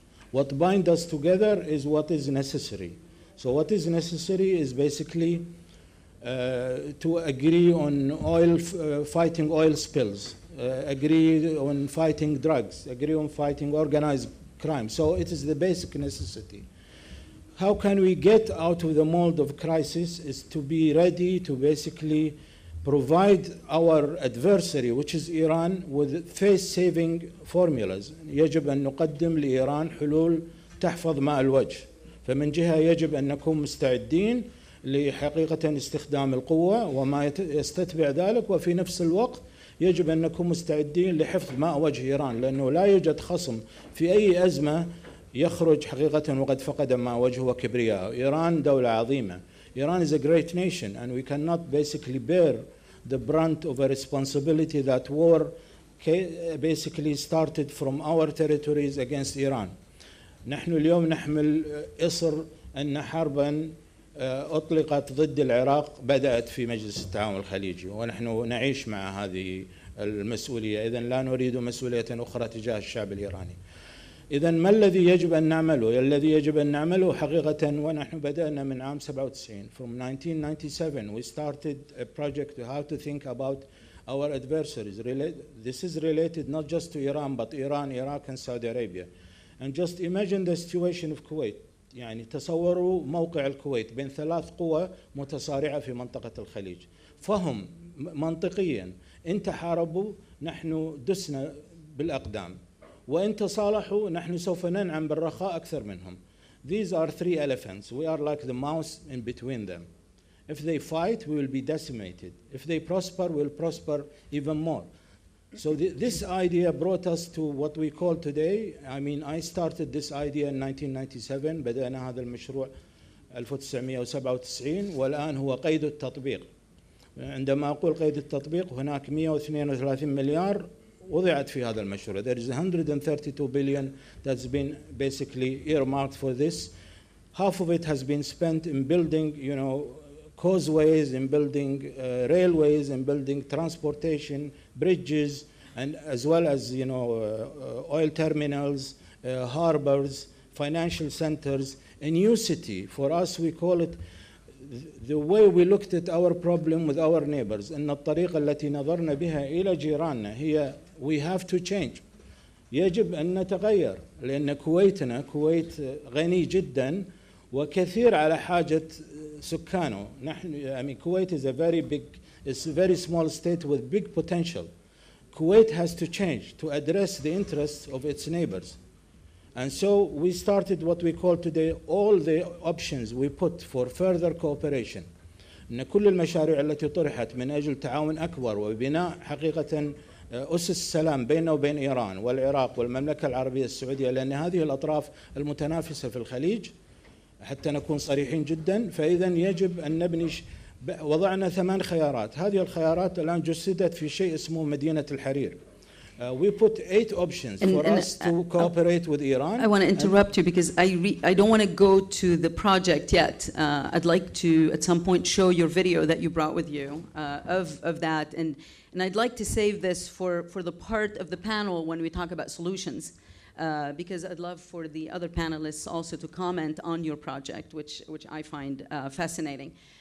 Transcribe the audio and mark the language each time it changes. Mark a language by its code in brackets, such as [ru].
[en] What binds us together is what is necessary. So what is necessary is basically to agree on fighting oil spills, agree on fighting drugs, agree on fighting organized crime. So it is the basic necessity. How can we get out of the mold of crisis is to be ready to basically provide our adversary, which is Iran, with face-saving formulas. [ar] يجب أن نقدم لإيران حلول تحفظ ماء الوجه. فمن جهة يجب أن نكون مستعدين لحقيقة استخدام القوة وما يستتبع ذلك، وفي نفس الوقت يجب أن نكون مستعدين لحفظ ماء وجه إيران، لأنه لا يوجد خصم في أي أزمة يخرج حقيقة وقد فقد ماء وجهه وكبرياءه. إيران دولة عظيمة. [en] Iran is a great nation, and we cannot basically bear the brunt of a responsibility that war basically started from our territories against Iran. [ar] نحن اليوم نحمل إصر أن حربا أطلقت ضد العراق بدأت في مجلس التعاون الخليجي، ونحن نعيش مع هذه المسؤولية. إذن لا نريد مسؤولية أخرى تجاه الشعب الإيراني. إذن ما الذي يجب أن نعمله؟ الذي يجب أن نعمله حقيقة، ونحن بدأنا من عام 97. [en] From 1997 we started a project to how to think about our adversaries. This is related not just to Iran but Iran, Iraq and Saudi Arabia. And just imagine the situation of Kuwait. [ar] يعني تصوروا موقع الكويت بين ثلاث قوى متصارعة في منطقة الخليج. فهم منطقيا إن تحاربوا نحن دسنا بالأقدام، وإن تصالحوا نحن سوف ننعم بالرخاء أكثر منهم. [en] These are three elephants. We are like the mouse in between them. If they fight, we will be decimated. If they prosper, we will prosper even more. So this idea brought us to what we call today, I mean, I started this idea in 1997. [ar] بدأنا هذا المشروع 1997 والآن هو قيد التطبيق. عندما أقول قيد التطبيق هناك 132 مليار وضعت في هذا المشروع. [en] There is 132 billion that's been basically earmarked for this. Half of it has been spent in building, causeways, in building railways, in building transportation, bridges, and as well as, oil terminals, harbors, financial centers. A new city, for us we call it, the way we looked at our problem with our neighbors, [ar] أن الطريقة التي نظرنا بها إلى جيراننا هي [en] we have to change. [ar] يجب أن نتغير، لأن كويتنا كويت غني جدا وكثير على حاجة سكانه. نحن [en] Kuwait is it's a very small state with big potential. Kuwait has to change to address the interests of its neighbors. And so we started what we call today all the options we put for further cooperation. [ar] إن كل المشاريع التي طرحت من أجل تعاون أكبر وبناء حقيقة أسس السلام بيننا وبين إيران والعراق والمملكة العربية السعودية، لأن هذه الأطراف المتنافسة في الخليج، حتى نكون صريحين جدا. فإذا يجب أن نبني وضعنا 8 خيارات. هذه الخيارات الآن جسدت في شيء اسمه مدينة الحرير. [en] We put 8 options for us to cooperate with Iran. I want to interrupt you because I don't want to go to the project yet. I'd like to at some point show your video that you brought with you of that, and I'd like to save this for the part of the panel when we talk about solutions, because I'd love for the other panelists also to comment on your project, which I find fascinating.